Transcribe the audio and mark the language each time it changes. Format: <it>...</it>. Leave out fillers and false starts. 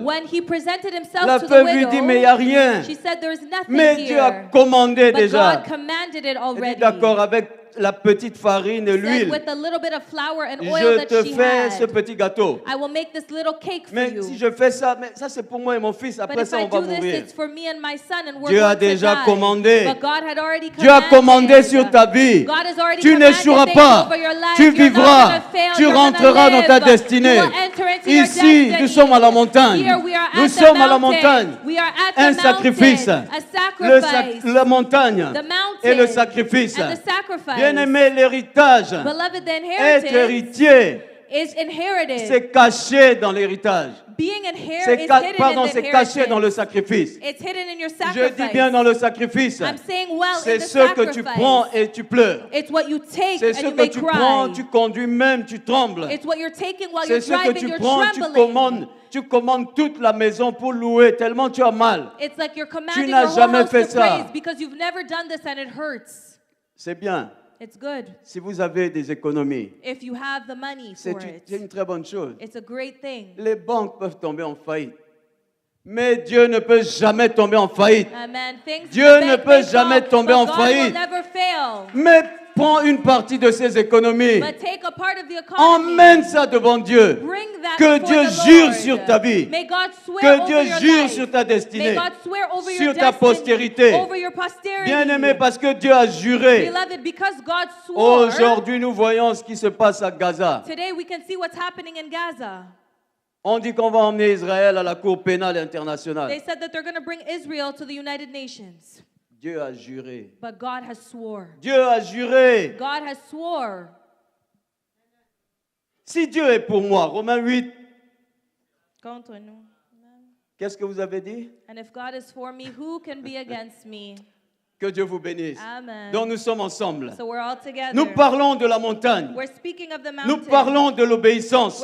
<en>When he presented himself</en> <fr>la</fr> <en>to the</en> <fr>veuve lui</fr> <en>widow,</en> <fr>dit, mais il n'y a rien.</fr> <en>she said, there is nothing</en> <fr>Mais</fr> <en>here.</en> <fr>Dieu a commandé</fr> <en>But</en> <fr>déjà.</fr> <en>God commanded it</en> <fr>Il</fr> <en>already.</en> <fr>dit, d'accord, avec la petite farine et</fr> <en>Said,</en> <fr>l'huile,</fr> <en>with a little bit of flour and oil</en> <fr>je</fr> <en>that</en> <fr>te</fr> <en>she</en> <fr>fais</fr> <en>had,</en> <fr>ce petit gâteau.</fr> <en>I will make this little cake for</en> <fr>Mais</fr> <en>you.</en> <fr>si je fais ça, mais ça c'est pour moi et mon fils,</fr> <en>But</en> <fr>après</fr> <en>if</en> <fr>ça</fr> <en>I</en> <fr>on va</fr> <en>do this,</en> <fr>mourir.</fr> <en>it's for me and my son, and we're</en> <fr>Dieu a</fr> <en>going to</en> <fr>déjà</fr> <en>die.</en> <fr>commandé.</fr> <en>But God had already</en> <fr>Dieu a commandé</fr> <en>commanded.</en> <fr>sur ta vie.</fr> <en>God has already</en> <fr>Tu</fr> <en>commanded</en> <fr>n'échoueras</fr> <en>things</en> <fr>pas.</fr> <en>over your life.</en> <fr>Tu</fr> <en>You're not</en> <fr>vivras.</fr> <en>gonna fail.</en> <fr>Tu</fr> <en>You're gonna</en> <fr>rentreras dans ta</fr> <en>live.</en> <fr>destinée.</fr> <en>You will enter into your</en> <fr>Ici,</fr> <en>destiny.</en> <fr>nous sommes à la montagne.</fr> <en>Here we are</en> <fr>Nous</fr> <en>at</en> <fr>sommes</fr> <en>the</en> <fr>à la montagne.</fr> <en>We are at</en> <fr>Un</fr> <en>the</en> <fr>sacrifice.</fr> <en>mountain. A sacrifice.</en> <fr>La montagne</fr> <en>The mountain</en> <fr>et le sacrifice.</fr> <en>and the sacrifice.</en> <fr>Bien-aimé, l'héritage</fr> <en>Beloved, the</en> <fr>est</fr> <en>inheritance</en> <fr>héritier.</fr> <en>is inherited.</en> <fr>C'est caché dans l'héritage.</fr> <en>Being inherited</en> <fr>C'est</fr> <en>is</en> <fr>ca-</fr> <en>hidden</en> <fr>pardon,</fr> <en>in the</en> <fr>c'est caché dans le</fr> <en>inheritance.</en> <fr>sacrifice.</fr> <en>It's hidden in your</en> <fr>Je</fr> <en>sacrifice.</en> <fr>dis bien dans le sacrifice.</fr> <en>I'm saying well in</en> <fr>C'est</fr> <en>the</en> <fr>ce que tu</fr> <en>sacrifice.</en> <fr>prends et tu pleures.</fr> <en>It's what you take</en> <fr>C'est</fr> <en>and</en> <fr>ce</fr> <en>you</en> <fr>que</fr> <en>may</en> <fr>tu</fr> <en>cry.</en> <fr>prends, tu conduis même, tu trembles.</fr> <en>It's what you're taking while you're</en> <fr>C'est ce que</fr> <en>driving,</en> <fr>tu</fr> <en>you're</en> <fr>prends, tu</fr> <en>trembling.</en> <fr>commandes toute la maison pour louer tellement tu as mal.</fr> <en>It's like you're commanding</en> <fr>n'as</fr> <en>your whole</en> <fr>jamais</fr> <en>house</en> <fr>fait</fr> <en>to</en> <fr>ça.</fr> <en>praise because you've never done this and it hurts.</en> <fr>C'est bien.</fr> <en>It's good</en> <fr>Si vous avez des économies,</fr> <en>if you have the money</en> <fr>c'est</fr> <en>for</en> <fr>c'est une</fr> <en>it.</en> <fr>très bonne chose.</fr> <en>It's a great thing.</en> <fr>Les banques peuvent tomber en faillite. Mais Dieu ne peut jamais tomber en faillite.</fr> <en>Amen. Things</en> <fr>Dieu</fr> <en>the</en> <fr>ne</fr> <en>bank</en> <fr>peut</fr> <en>may</en> <fr>jamais</fr> <en>fall,</en> <fr>tomber</fr> <en>but</en> <fr>en</fr> <en>God</en> <fr>faillite.</fr> <en>will never fail.</en> <fr>Mais prends une partie de ces économies.</fr> <en>But take a part of the economy.</en> <fr>Emmène ça devant Dieu.</fr> <en>Bring that</en> <fr>Que</fr> <en>before</en> <fr>Dieu</fr> <en>the</en> <fr>jure</fr> <en>Lord.</en> <fr>sur ta vie.</fr> <en>May God swear</en> <fr>Que</fr> <en>over</en> <fr>Dieu</fr> <en>your</en> <fr>jure</fr> <en>life.</en> <fr>sur ta destinée.</fr> <en>May God swear over</en> <fr>Sur</fr> <en>your</en> <fr>ta</fr> <en>destiny,</en> <fr>postérité.</fr> <en>over your posterity.</en> <fr>Bien-aimé, parce que Dieu a juré.</fr> <en>Beloved, because God swore,</en> <fr>Aujourd'hui, nous voyons ce qui se passe à Gaza.</fr> <en>today we can see what's happening in Gaza.</en> <fr>On dit qu'on va emmener Israël à la Cour pénale internationale.</fr> <en>They said that they're going to bring Israel to the United Nations.</en> <fr>Dieu a juré.</fr> <en>But God has swore.</en> <fr>Dieu a juré.</fr> <en>God has swore.</en> <fr>Si Dieu est pour moi, Romains 8, Contre nous. qu'est-ce que vous avez dit?</fr> <en>And if God is for me, who can be against me?</en> <fr>Que Dieu vous bénisse.</fr> <en>Amen.</en> <fr>Donc nous sommes ensemble.</fr> <en>So we're all together.</en> <fr>Nous parlons de la montagne.</fr> <en>We're speaking of the</en> <fr>Nous</fr> <en>mountain.</en> <fr>parlons de l'obéissance.</fr>